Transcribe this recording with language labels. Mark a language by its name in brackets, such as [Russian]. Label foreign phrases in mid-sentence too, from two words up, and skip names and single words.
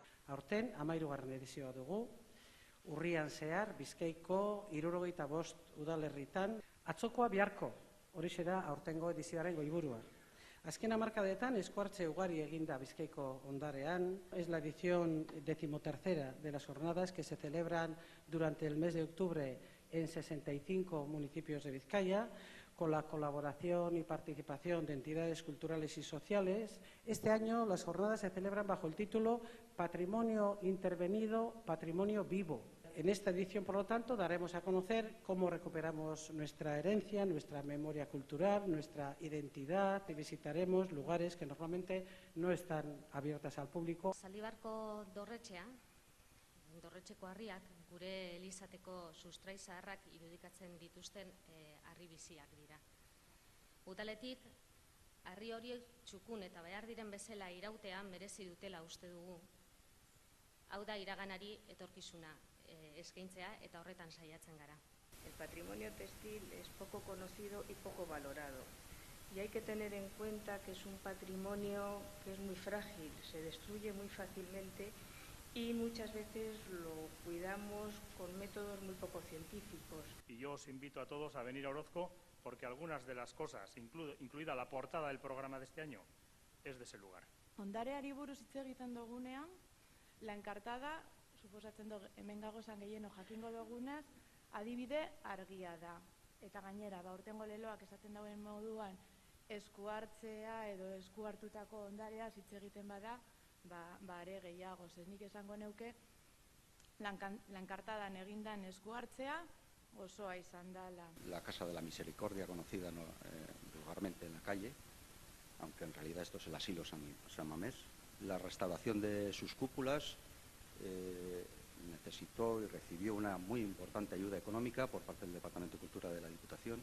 [Basque] Aurten, 13. edizioa dugu, urrian zehar, Bizkaiko 75 udalerritan, atzokoa biharko, horixe da aurtengo edizioaren goiburua. Azken hamarkadetan eskuhartze ugari eginda Bizkaiko ondarean. [Spanish] Es la edición 13ª de las jornadas que se celebran durante el mes de octubre en 65 municipios de Vizcaya, con la colaboración y participación de entidades culturales y sociales. Este año las jornadas se celebran bajo el título Patrimonio Intervenido, Patrimonio Vivo. En esta edición, por lo tanto, daremos a conocer cómo recuperamos nuestra herencia, nuestra memoria cultural, nuestra identidad, y visitaremos lugares que normalmente no están abiertas al público. [Basque] Zaldibarko dorretxeko harriak, gure elizateko sustrai zaharrak irudikatzen dituzten harri biziak dira. Udaletik, harri horiek txukun eta behar diren bezala irautea merezi dutela uste dugu. Hau da iraganari etorkizuna eskaintzea eta horretan saiatzen gara. [Spanish] El patrimonio textil es poco conocido y poco valorado. Y hay que tener en cuenta que es un patrimonio que es muy frágil, se destruye muy fácilmente y muchas veces lo cuidamos con métodos muy poco científicos. Y yo os invito a todos a venir a Orozco porque algunas de las cosas, incluida la portada del programa de este año, es de ese lugar. [Basque] Ondareari buruz hitz egiten dugunean, la enkartada, suposatzen dugu hemen gagozan gehieno jakingo dugunez, adibide argia da. Eta gainera, aurtengo leloak esaten dauen moduan, esku hartzea edo esku hartutako ondarea hitz egiten bada, are gehiago. Nik esango neuke, lankartadan egindan esku hartzea osoa izan dela. [Spanish] La Casa de la Misericordia, conocida vulgarmente en la calle, aunque en realidad esto es el asilo San Mamés. La restauración de sus cúpulas necesitó y recibió una muy importante ayuda económica por parte del Departamento de Cultura de la Diputación.